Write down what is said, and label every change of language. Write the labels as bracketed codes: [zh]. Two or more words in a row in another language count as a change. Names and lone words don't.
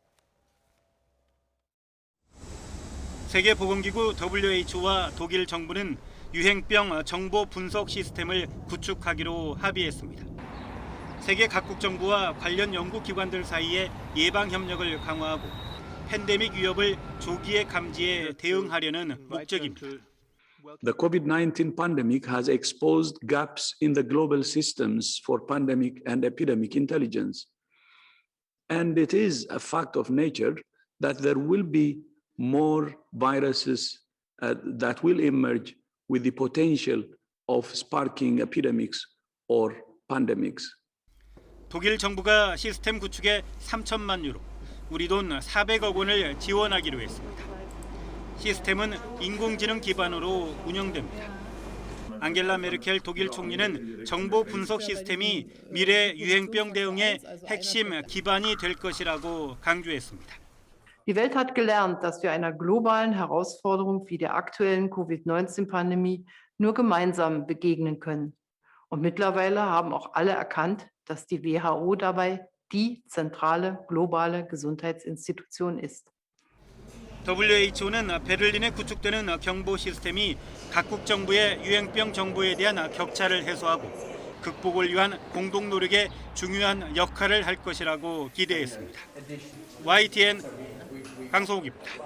[ko] 세계보건기구 WHO와 독일 정부는 유행병 정보 분석 시스템을 구축하기로 합의했습니다. 세계 각국 정부와 관련 연구기관들 사이의 예방 협력을 강화하고 팬데믹 위협을 조기에 감지해 대응하려는 목적입니다. [en] The COVID-19 pandemic has exposed gaps in the global systems for pandemic and epidemic intelligence. And it is a fact of nature that there will be more viruses that will emerge with the potential of sparking epidemics or pandemics. [ko] 독일 정부가 시스템 구축에 3천만 유로, 우리 돈 400억 원을 지원하기로 했습니다. 시스템은 인공지능 기반으로 운영됩니다. 앙겔라 메르켈 독일 총리는 정보 분석 시스템이 미래 유행병 대응의 핵심 기반이 될 것이라고 강조했습니다. [de] Die Welt hat gelernt, dass wir einer globalen Herausforderung wie der aktuellen Covid-19-Pandemie nur gemeinsam begegnen können. Und mittlerweile haben auch alle erkannt, dass die WHO dabei die zentrale globale Gesundheitsinstitution ist. [ko] WHO는 베를린에 구축되는 경보 시스템이 각국 정부의 유행병 정보에 대한 격차를 해소하고 극복을 위한 공동 노력에 중요한 역할을 할 것이라고 기대했습니다. YTN 강성욱입니다.